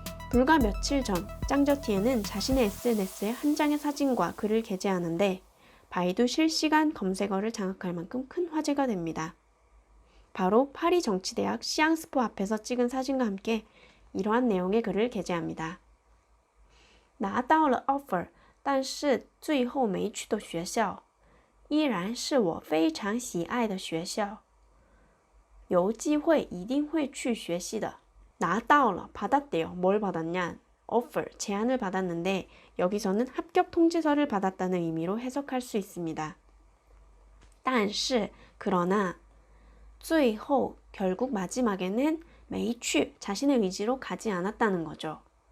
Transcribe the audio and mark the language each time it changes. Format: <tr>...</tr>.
<ko>불과 며칠 전 짱저티엔은 자신의 SNS에 한 장의 사진과 글을 게재하는데 바이두 실시간 검색어를 장악할 만큼 큰 화제가 됩니다. 바로 파리 정치대학 시앙스포 앞에서 찍은 사진과 함께 이러한 내용의 글을 게재합니다.</ko> <zh>拿到了 offer， 但是最后没去的学校，依然是我非常喜爱的学校。有机会一定会去学习的。拿到了</zh> <ko>받았대요. 뭘 받았냐? offer, 제안을 받았는데 여기서는 합격 통지서를 받았다는 의미로 해석할 수 있습니다.</ko> <zh>但是</zh> <ko>그러나</ko> <zh>最后</zh> <ko>결국 마지막에는</ko> <zh>没去</zh> <ko>자신의 의지로 가지 않았다는 거죠.</ko>